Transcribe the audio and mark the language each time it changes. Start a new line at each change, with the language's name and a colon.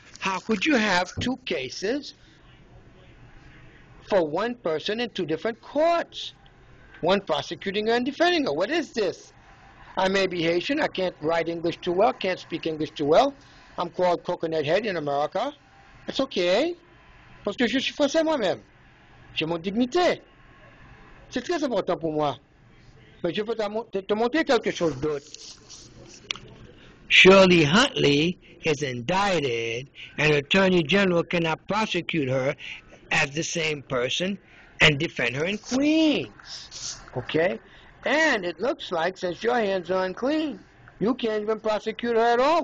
English: How could you have two cases for one person in two different courts? One prosecuting her and defending her. What is this? I may be Haitian. I can't write English too well, can't speak English too well. I'm called Coconut Head in America. It's okay.
French: Parce que je suis français moi-même. J'ai mon dignité. C'est très important pour moi. Mais je veux te montrer quelque chose d'autre.
English: Shirley Huntley is indicted, and Attorney General cannot prosecute her as the same person and defend her in Queens. Okay? And it looks like, since your hands are unclean, you can't even prosecute her at all.